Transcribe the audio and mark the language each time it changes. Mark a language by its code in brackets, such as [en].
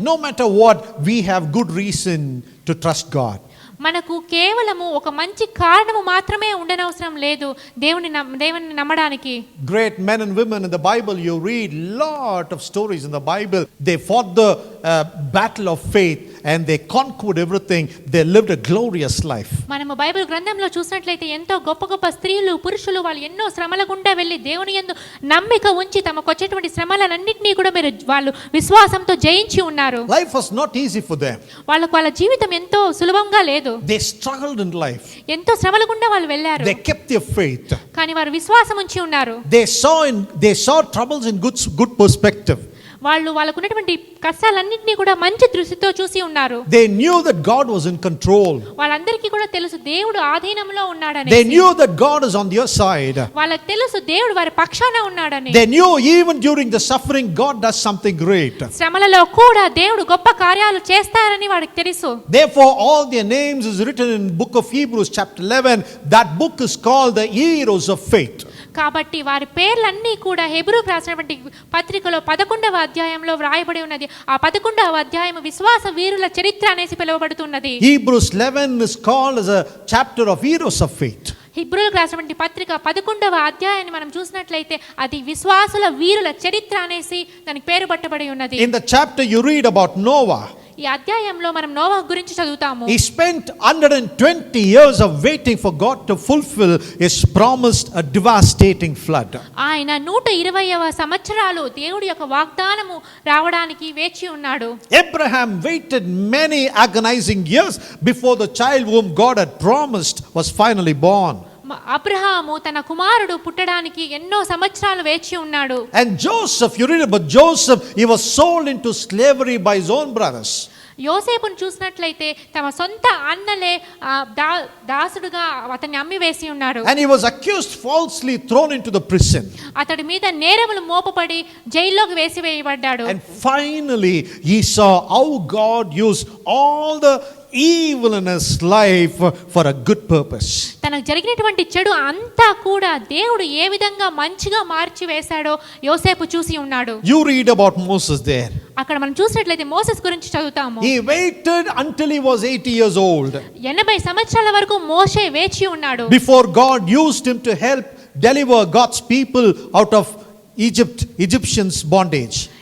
[en] No matter what, we have good reason to trust God. [te] మనకు కేవలము ఒక మంచి కారణము మాత్రమే ఉండనవసరం లేదు దేవుని నమ్మడానికి. [en] Great men and women in the Bible, you read lot of stories in the Bible. They fought the battle of faith and they conquered everything. They lived a glorious life. [te] మనము బైబిల్ గ్రంథంలో చూసినట్లయితే ఎంతో గొప్ప గొప్ప స్త్రీలు, పురుషులు వాళ్ళు ఎన్నో శ్రమల గుండా వెళ్ళి దేవుని యందు నమ్మిక ఉంచి తమకు వచ్చేటువంటి శ్రమలన్నింటినీ కూడా వాళ్ళు విశ్వాసంతో జయించి ఉన్నారు. [en] Life was not easy for them. [te] వాళ్ళ జీవితం ఎంతో సులభంగా లేదు. [en] They struggled in life. [te] ఎంతో శ్రమల గుండా వాళ్ళు వెళ్ళారు. [en] They kept their faith. [te] కానీ వారు విశ్వాసం ఉంచి ఉన్నారు. [en] They saw troubles in good perspective. [te] వాళ్ళకున్నటువంటి కష్టాలన్నింటినీ కూడా మంచి దృష్టితో చూసి ఉన్నారు. [en] They knew that God was in control. [te] వాళ్ళందరికీ కూడా తెలుసు దేవుడు ఆధీనంలో ఉన్నాడని. [en] They knew that God is on their side. [te] వాళ్ళకి తెలుసు దేవుడు వారి పక్షాన ఉన్నాడని. [en] They knew even during the suffering God does something great. [te] శ్రమలలో కూడా దేవుడు గొప్ప కార్యాలు చేస్తారని వారికి తెలుసు. [en] Therefore all their names is written in book of Hebrews chapter 11. That book is called the heroes of faith. [te] కాబట్టి వారి పేర్లన్నీ కూడా హెబ్రూకు రాసినటువంటి పత్రికలో 11వ అధ్యాయంలో వ్రాయబడి ఉన్నది. ఆ 11వ అధ్యాయం విశ్వాస వీరుల చరిత్ర అనేసి పిలువబడుతున్నది. [en] Hebrews 11 is called as a chapter of heroes of faith. [te] హెబ్రూలకు రాసినటువంటి పత్రిక 11వ అధ్యాయాన్ని మనం చూసినట్లయితే అది విశ్వాసుల వీరుల చరిత్ర అనేసి దానికి పేరు పట్టబడి ఉన్నది. [en] In the chapter you read about Noah. [te] ఈ అధ్యాయంలో మనం నోవహు గురించి చదువుతాము. [en] He spent 120 years of waiting for God to fulfill his promised a devastating flood. [te] ఆయన 120వ సంవత్సరాలు దేవుడి యొక్క వాగ్దానము రావడానికి వేచి ఉన్నాడు. [en] Abraham waited many agonizing years before the child whom God had promised was finally born. [te] Abraham తన కుమారుడు పుట్టడానికి ఎన్నో సంవత్సరాలు వేచి ఉన్నాడు. [en] And Joseph, you read about Joseph, he was sold into slavery by his own brothers. [te] యోసేపును చూసినట్లయితే తమ సొంత అన్నలే దాసుడుగా అతన్ని అమ్మి వేసి ఉన్నారు. [en] And he was accused, falsely thrown into the prison. [te] అతడి మీద నేరములు మోపబడి జైల్లోకి వేసివేయబడ్డాడు. [en] And finally he saw how God used all the evil in his life for a good purpose. [te] తనకు జరిగినటువంటి చెడు అంతా కూడా దేవుడు ఏ విధంగా మంచిగా మార్చి వేశాడో యోసేపు చూసి ఉన్నాడు. [en] You read about Moses there. [te] అక్కడ మనం చూసినట్లయితే మోసెస్ గురించి చదువుతాము. [en] He waited until he was 80 years old. [te] 80 సంవత్సరాల వరకు మోషే వేచి ఉన్నాడు. [en] Before God used him to help deliver God's people out of Egyptians bondage.